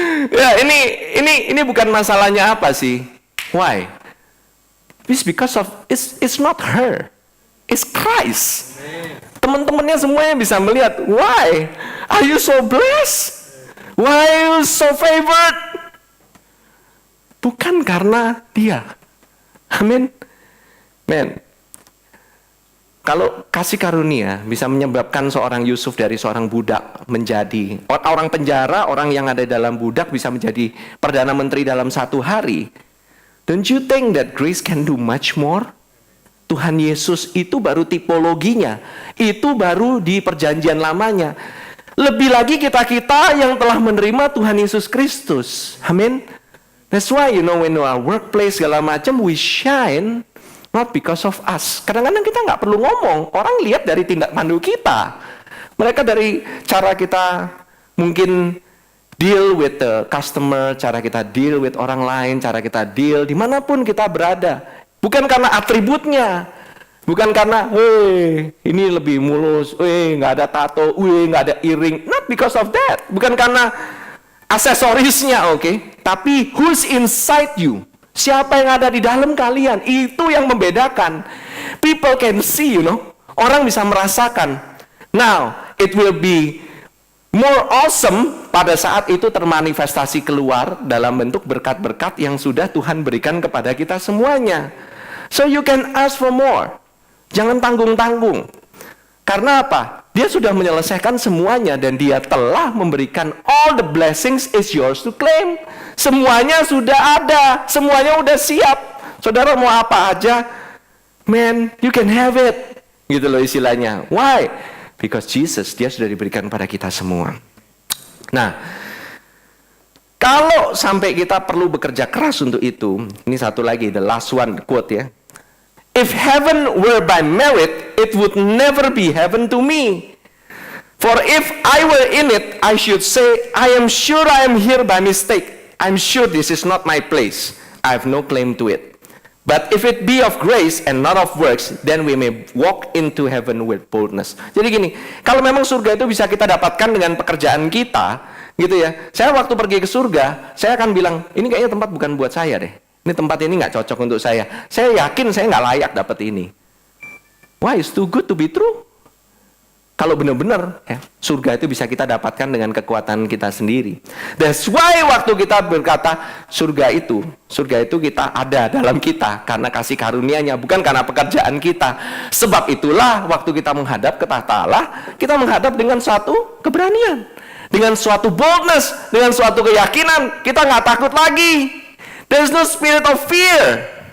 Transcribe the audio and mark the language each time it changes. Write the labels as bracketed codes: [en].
[id] Ya, ini bukan masalahnya apa sih? [en] Why? It's because of it's not her. It's Christ. [id] Teman-temannya semuanya bisa melihat, [en] why are you so blessed? Why are you so favored? [id] Bukan karena dia. [en] Amin. Men. [id] Kalau kasih karunia bisa menyebabkan seorang Yusuf dari seorang budak menjadi orang penjara, orang yang ada dalam budak bisa menjadi Perdana Menteri dalam 1 hari. [en] Don't you think that grace can do much more? [id] Tuhan Yesus itu baru tipologinya. Itu baru di perjanjian lamanya. Lebih lagi kita-kita yang telah menerima Tuhan Yesus Kristus. Amin. [en] That's why you know when our workplace [id] segala macam [en] we shine. Not because of us. [id] Kadang-kadang kita nggak perlu ngomong. Orang lihat dari tindak tanduk kita. Mereka dari cara kita mungkin [en] deal with the customer, [id] cara kita deal with orang lain, cara kita deal dimanapun kita berada. Bukan karena atributnya. Bukan karena, ini lebih mulus, nggak ada tato, nggak ada earring. [en] Not because of that. [id] Bukan karena aksesorisnya, oke? Tapi [en] who's inside you? [id] Siapa yang ada di dalam kalian? Itu yang membedakan. [en] People can see, you know. [id] Orang bisa merasakan. [en] Now, it will be more awesome [id] pada saat itu termanifestasi keluar dalam bentuk berkat-berkat yang sudah Tuhan berikan kepada kita semuanya. [en] So you can ask for more. [id] Jangan tanggung-tanggung. Karena apa? Dia sudah menyelesaikan semuanya dan dia telah memberikan [en] all the blessings is yours to claim. [id] Semuanya sudah ada, semuanya udah siap. Saudara mau apa aja, [en] man, you can have it. [id] Gitu loh istilahnya. Why? [en] Because Jesus, [id] dia sudah diberikan pada kita semua. Nah, kalau sampai kita perlu bekerja keras untuk itu, ini satu lagi, [en] the last one, quote [id] ya. [en] If heaven were by merit, it would never be heaven to me. For if I were in it, I should say, I am sure I am here by mistake. I'm sure this is not my place. I have no claim to it. But if it be of grace and not of works, then we may walk into heaven with boldness. [id] Jadi gini, kalau memang surga itu bisa kita dapatkan dengan pekerjaan kita, gitu ya. Saya waktu pergi ke surga, saya akan bilang, ini kayaknya tempat bukan buat saya deh. Ini tempat ini nggak cocok untuk saya. Saya yakin saya nggak layak dapat ini. [en] Why? It's too good to be true. [id] Kalau benar-benar ya, surga itu bisa kita dapatkan dengan kekuatan kita sendiri. [en] That's why [id] waktu kita berkata surga itu kita ada dalam kita karena kasih karunia-Nya, bukan karena pekerjaan kita. Sebab itulah waktu kita menghadap ke tahta Allah, kita menghadap dengan suatu keberanian, dengan suatu boldness, dengan suatu keyakinan. Kita nggak takut lagi. [en] There's no spirit of fear.